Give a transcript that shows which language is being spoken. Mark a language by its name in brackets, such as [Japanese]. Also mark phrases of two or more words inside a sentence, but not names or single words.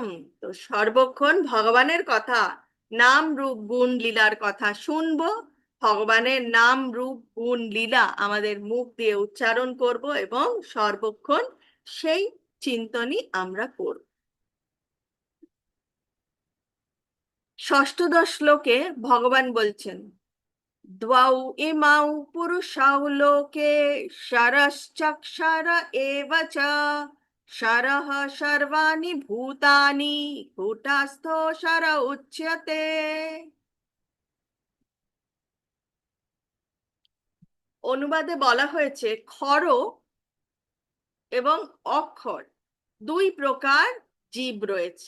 [Bangla] তো সর্বক্ষণ ভগবানের কথা, নাম রূপ গুণ লীলার কথা শুনবো, ভগবানের নাম রূপ গুণ লীলা আমাদের মুখ দিয়ে উচ্চারণ করব এবং সর্বক্ষণ সেই চিন্তনই আমরা করব। ষষ্ঠদশ শ্লোকে ভগবান বলছেন, [Sanskrit] দ্বৌ ইমাউ পুরুষাউ লোকে শরশ্চক্ষর এব চ, শরঃ সর্বাণি ভূতানি কূটস্থো শর উচ্যতে। [Bangla] অনুবাদে বলা হয়েছে খর এবং অক্ষর দুই প্রকার জীব রয়েছে।